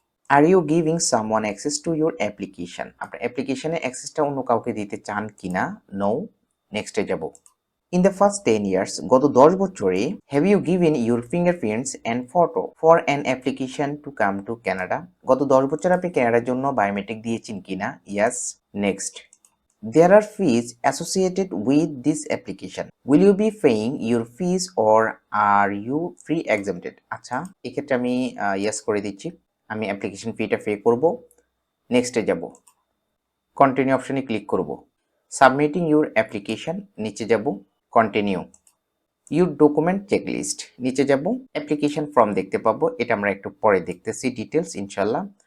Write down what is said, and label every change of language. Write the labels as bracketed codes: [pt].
[en] are you giving someone access to your application, [bn] আপনার অ্যাপ্লিকেশনের অ্যাক্সেসটা অন্য কাউকে দিতে চান কিনা, নো, নেক্সটে যাব। [en] in the first 10 years, [bn] গত 10 বছরে [en] have you given your fingerprints and photo for an application to come to Canada, [bn] গত 10 বছর আপনি কানাডার জন্য বায়োমেট্রিক দিয়েছেন কিনা, [en] Yes, next. There are fees associated with this application. Will you be paying your fees or are you free exempted? [bn] আচ্ছা, এক্ষেত্রে আমি ইয়েস করে দিচ্ছি, আমি অ্যাপ্লিকেশন ফিটা পে করব, নেক্সটে যাব, কন্টিনিউ অপশনে ক্লিক করব, সাবমিটিং ইউর অ্যাপ্লিকেশন, নিচে যাব, কন্টিনিউ, ইউর ডকুমেন্ট চেকলিস্ট, নিচে যাব, অ্যাপ্লিকেশন ফর্ম দেখতে পাবো, এটা আমরা একটু পরে দেখতেছি ডিটেলস ইনশাল্লাহ।